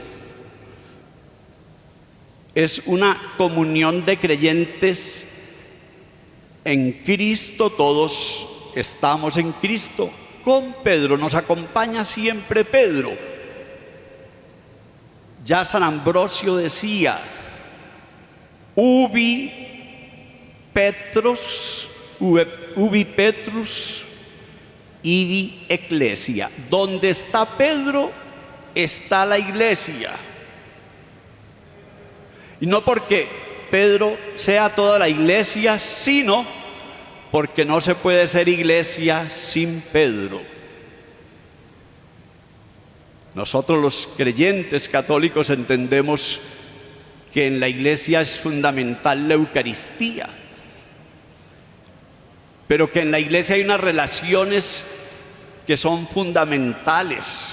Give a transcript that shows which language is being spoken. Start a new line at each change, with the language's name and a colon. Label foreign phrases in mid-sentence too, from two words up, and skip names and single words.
Spanish: Es una comunión de creyentes en Cristo, todos estamos en Cristo, con Pedro, nos acompaña siempre Pedro. Ya San Ambrosio decía,
Latin: ubi Petrus, ibi ecclesia.
Spanish: Donde está Pedro, está la Iglesia. Y no porque Pedro sea toda la Iglesia, sino porque no se puede ser Iglesia sin Pedro. Nosotros los creyentes católicos entendemos que en la Iglesia es fundamental la Eucaristía, pero que en la Iglesia hay unas relaciones que son fundamentales.